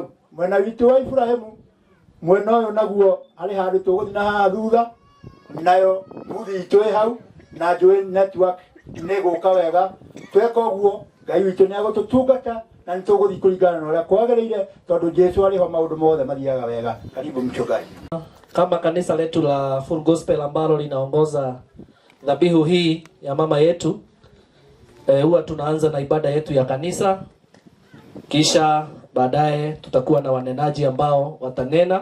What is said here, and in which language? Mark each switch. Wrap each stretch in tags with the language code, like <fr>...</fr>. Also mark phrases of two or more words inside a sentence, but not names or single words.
<ki>Mwena witũ wa Ibrahimu mwena ũyũ naguo harĩ handũ tũgũthiĩ na haha thutha nayo mbuthi itũ hau na njũĩ network nĩ gũka wega. Tweka ũguo Ngai witũ nĩ agũtũtungata na nĩ tũgũthiĩ kũringana na ũrĩa kwagĩrĩire tondũ Jesũ arĩho maũndũ mothe mathiaga wega.</ki> <sw>Karibu mchungaji. Kama kanisa letu la Full Gospel ambalo linaongoza dhabihu hii ya mama yetu, huwa tunaanza na ibada yetu ya kanisa, kisha baadaye tutakuwa na wanenaji ambao watanena.</sw>